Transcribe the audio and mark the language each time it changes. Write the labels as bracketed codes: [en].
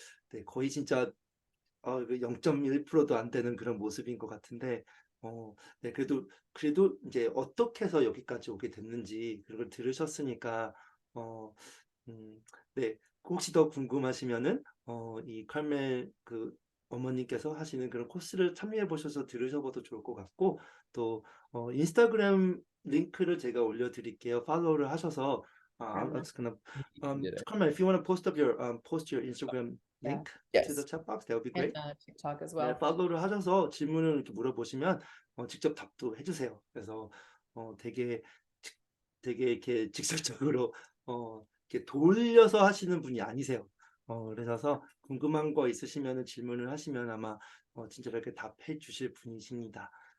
[ko] 네, 거의 진짜 0.1%도 안 되는 그런 모습인 것 같은데, 네, 그래도 이제 어떻게 해서 여기까지 오게 됐는지 그걸 들으셨으니까, 어, 네, 혹시 더 궁금하시면은 이 칼멜 그 어머님께서 하시는 그런 코스를 참여해 보셔서 들으셔봐도 좋을 것 같고, 또 인스타그램 링크를 제가 올려드릴게요. 팔로우를 하셔서 [en] I'm just gonna Carmel, if you want to post your Instagram Yeah. link to the Yes. chat box, that would be And great. TikTok as [ko] 네, [en] well. [ko] 팔로우를 하셔서 질문을 이렇게 물어보시면 직접 답도 해주세요. 그래서 되게 이렇게 직설적으로 이렇게 돌려서 하시는 분이 아니세요. 그래서 궁금한 거 있으시면 질문을 하시면 아마 진짜 이렇게 답해 주실 분이십니다.